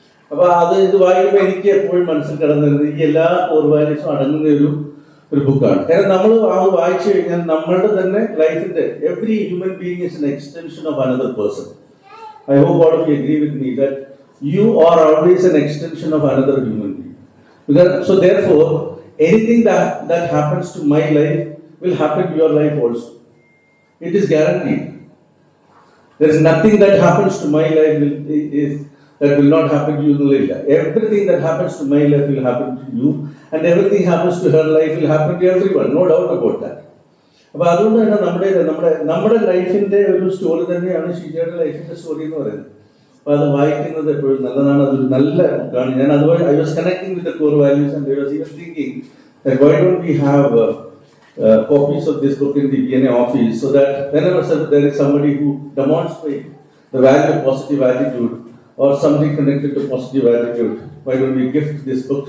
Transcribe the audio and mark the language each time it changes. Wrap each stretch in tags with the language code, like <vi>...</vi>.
<ml>അപ്പൊ ഇത് വായിക്കുമ്പോൾ എനിക്ക് എപ്പോഴും മനസ്സിൽ കിടന്നിരുന്നത് ഈ എല്ലാ കോർ വാല്യൂസും അടങ്ങുന്ന ഒരു ബുക്കാണ്. കാരണം നമ്മൾ വായിച്ചു കഴിഞ്ഞാൽ നമ്മളുടെ തന്നെ ലൈഫിന്റെ</ml> <en>Every human being is an extension of another person. I hope all of you agree with me that you are always an extension of another human being. So therefore, anything that happens to my life will happen to your life also. It is guaranteed. There is nothing that happens to my life that will not happen to you. Everything that happens to my life will happen to you, and everything happens to her life will happen to everyone. No doubt about that.</en> <ml>അപ്പൊ അതുകൊണ്ട് തന്നെ നമ്മുടെ ലൈഫിന്റെ ഒരു story തന്നെയാണ് ഷീജയുടെ ലൈഫിന്റെ story എന്ന് പറയുന്നത്. അപ്പൊ അത് വായിക്കുന്നത് എപ്പോഴും നല്ലതാണ്. അതൊരു നല്ല ബുക്കാണ്. ഞാൻ അതുപോലെ</ml> <en>I was connecting with the core values and I was even thinking that why don't we have copies of this book in the BNA office, so that whenever there is somebody who demonstrates the value of positive attitude or something connected to positive attitude, why don't we gift this book?</en>